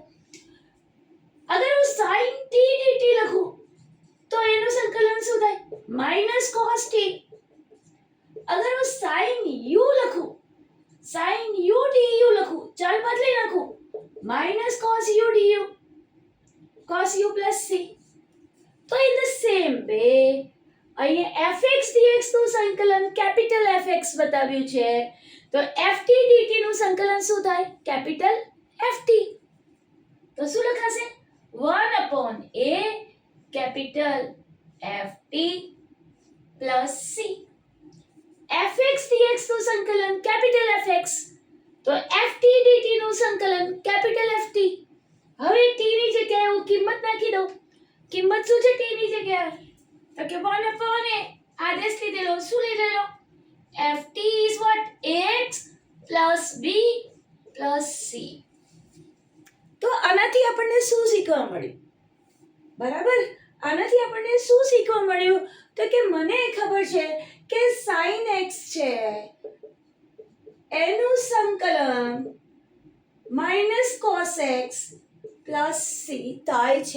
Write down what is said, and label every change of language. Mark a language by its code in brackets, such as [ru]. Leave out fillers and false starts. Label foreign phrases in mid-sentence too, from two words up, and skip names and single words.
[gu] અગર હું sin t dt લખું તો એનું સંકલન શું થાય? માઇનસ cos t. અગર હું sin u લખું, sin u du લખું, ચલ બદલી નાખું, માઇનસ cos u du, cos u plus c. તો [en] in the same way [gu] અહીંયા fx dx નું સંકલન કેપિટલ fx બતાવ્યું છે, તો ft dt નું સંકલન શું થાય? કેપિટલ ft. તો શું લખાશે? 1/a કેપિટલ ft પ્લસ c. fx dx નું સંકલન કેપિટલ fx, તો ft dt નું સંકલન કેપિટલ ft. હવે t ની જગ્યાએ હું કિંમત નાખી દઉં. કિંમત શું છે t ની જગ્યાએ? તો કે 1/a આદેશ લીધેલો, શું લીધેલો? [en] ft is what? ax plus b plus c. [gu] તો આનાથી આપણને શું શીખવા મળ્યું? બરાબર, આનાથી આપણને શું શીખવા મળ્યું? તો કે મને ખબર છે કે sin sin x છે એનું સંકલન માઇનસ cos x પ્લસ c થાય છે.